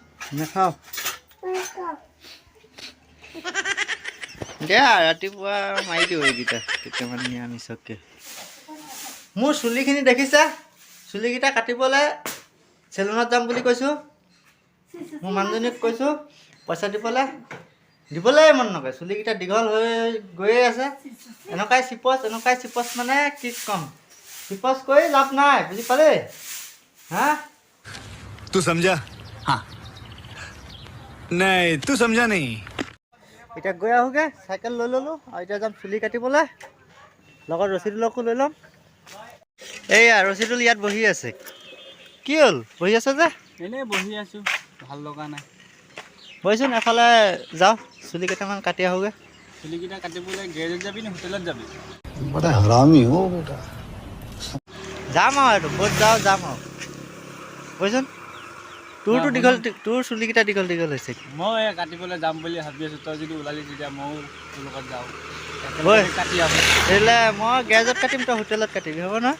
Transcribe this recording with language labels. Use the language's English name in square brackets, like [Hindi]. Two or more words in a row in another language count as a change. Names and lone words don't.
[Assamese] নাখাওঁ দিয়া ৰাতিপুৱা মাৰি দিওঁ এইকেইটা কেইটামান নিৰামিষকে মোৰ চুলিখিনি দেখিছা চুলিকেইটা কাটিবলৈ চেলুনত যাম বুলি কৈছোঁ মোৰ মানুহজনীক কৈছোঁ পইচা দিবলৈ মন নকৰে চুলিকেইটা দীঘল হৈ গৈয়ে আছে এনেকুৱাই চিপচ মানে কি ক'ম চিপচ কৰি লাভ নাই বুজি পালে হা [Hindi] तू समझा हाँ नहीं तू समझा नहीं [Assamese] এতিয়া গৈ আহোঁগৈ চাইকেল লৈ ল'লোঁ আৰু এতিয়া যাম চুলি কাটিবলৈ লগত ৰছীদুলকো লৈ ল'ম এইয়া ৰছীদুল ইয়াত বহি আছে কি হ'ল বহি আছে যে এনেই বহি আছোঁ ভাল লগা নাই বহিচোন এফালে যাওঁ চুলি কেইটামান কাটি আহোঁগৈ চুলিকেইটা কাটিবলৈ গেৰেজত যাবি নে হোটেলত যাবি [Hindi] बड़ा हरामी हो बेटा [Assamese] যাম আৰু এইটো ক'ত যাওঁ যাম আৰু বহিচোন তোৰ চুলিকেইটা দীঘল হৈছে মই কাটিবলৈ যাম বুলি ভাবি আছোঁ তই যদি ওলালি তেতিয়া ময়ো তোৰ লগত যাওঁ বৈ। একেলগে কাটি আহোঁ তেতিয়াহ'লে মই গেৰেজত কাটিম তই হোটেলত কাটিবি হ'ব নহয়